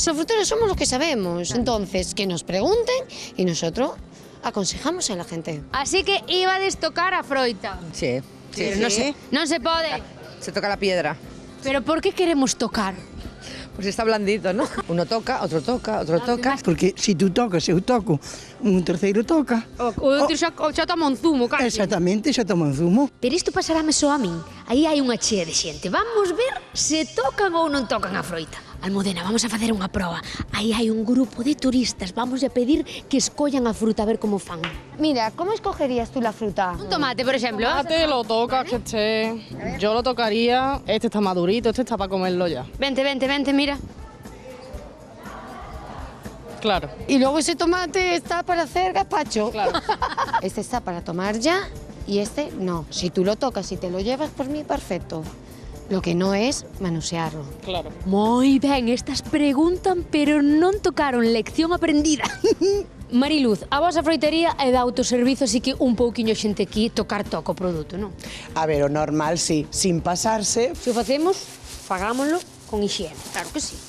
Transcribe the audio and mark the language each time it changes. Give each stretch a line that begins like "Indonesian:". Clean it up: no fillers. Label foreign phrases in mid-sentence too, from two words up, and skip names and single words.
Spanish: Los fruteros somos los que sabemos. Entonces, que nos pregunten y nosotros aconsejamos a la gente.
Galician: Así que ibades tocar a froita.
Spanish: Sí.
Galician: Non se pode.
Spanish: Se toca la piedra.
Galician: Pero por que queremos tocar?
Spanish: Pues está blandito, ¿no? Uno toca, otro toca, otro toca.
Galician: Porque se tú tocas, eu toco, un terceiro toca. O outro xa toma un zumo, casi. Exactamente, xa toma un zumo. Pero isto pasarame só a min. Aí hai unha chea de xente. Vamos ver se tocan ou non tocan a froita. Almudena, vamos a facer unha proba. Aí hai un grupo de turistas. Vamos a pedir que escollan a fruta a ver como fan.
Spanish: Mira, ¿cómo escogerías tú la fruta? Un tomate, por ejemplo. Tomate lo tocas, que esté... Yo lo tocaría. Este está madurito, este está para comerlo ya. Vente, mira. Claro. Y luego ese tomate está para hacer gazpacho. Claro. Este está para tomar ya y este no. Si tú lo tocas y te lo llevas, por mí, perfecto. Lo que no es manosearlo. Claro.
Galician: Moi ben, estas preguntan, pero non tocaron, lección aprendida. Mariluz, a vosa froitería é de autoservizo, así que un pouquiño xente aquí tocar toco o produto, non? A ver, o normal, sí,
Spanish: sin pasarse.
Galician: Se o facemos, fagámoslo con higiene, claro que sí.